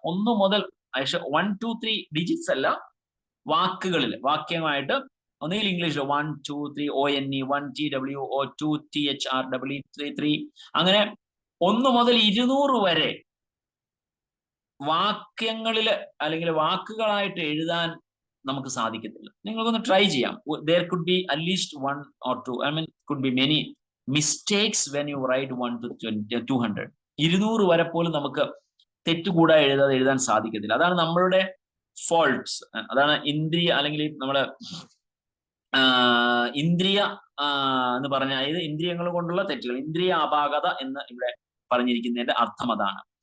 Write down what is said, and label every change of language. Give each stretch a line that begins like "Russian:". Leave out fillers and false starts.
Malayalam: 1 മുതൽ 1, 2, 3 ഡിജിറ്റ്സ് അല്ല, വാക്കുകളിൽ വാക്യമായിട്ട് ഒന്നുകിൽ ഇംഗ്ലീഷിൽ 1, 2, 3 ONE 1 TWO 2 THREE 3 അങ്ങനെ 1 മുതൽ 200 വരെ വാക്യങ്ങളിൽ അല്ലെങ്കിൽ വാക്കുകളായിട്ട് എഴുതാൻ നമുക്ക് സാധിക്കത്തില്ല. നിങ്ങൾക്കൊന്ന് ട്രൈ ചെയ്യാം.
English: there could be at least 1 or 2, I mean could be many mistakes when you write 1 to 200.
Malayalam: 200 വരെ പോലും നമുക്ക് തെറ്റുകൂടാതെ എഴുതാൻ സാധിക്കത്തില്ല. അതാണ് നമ്മളുടെ ഫോൾട്ട്സ്. അതാണ് ഇന്ദ്രിയ അല്ലെങ്കിൽ നമ്മള് ഇന്ദ്രിയ എന്ന് പറഞ്ഞ, അതായത് ഇന്ദ്രിയങ്ങൾ കൊണ്ടുള്ള തെറ്റുകൾ, ഇന്ദ്രിയ അപാകത എന്ന് ഇവിടെ പറഞ്ഞിരിക്കുന്നതിന്റെ അർത്ഥം അതാണ്.